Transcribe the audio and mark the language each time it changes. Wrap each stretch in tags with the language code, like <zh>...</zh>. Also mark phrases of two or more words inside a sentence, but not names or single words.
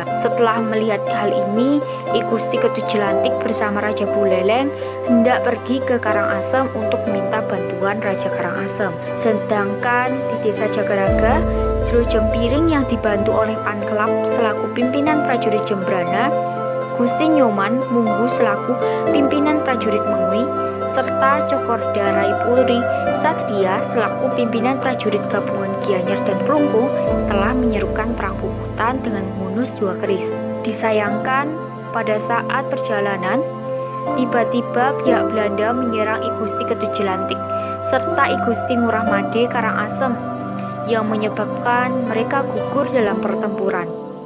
<id>Setelah melihat hal ini, I Gusti Ketujelantik bersama Raja Buleleng hendak pergi ke Karangasem untuk meminta bantuan Raja Karangasem. Sedangkan di desa Jagaraga, Jero Jempiring yang dibantu oleh Pankelap selaku pimpinan prajurit Jembrana, Gusti Nyoman Munggu selaku pimpinan prajurit Mengwi, serta Cokorda Raipulri Satria selaku pimpinan prajurit gabungan Gianyar dan Klungkung telah menyerukan perang puputan dengan menghunus 2 keris. Disayangkan, pada saat perjalanan, tiba-tiba pihak Belanda menyerang I Gusti Ketujelantik serta I Gusti Ngurah Made Karangasem yang menyebabkan mereka gugur dalam pertempuran.</id>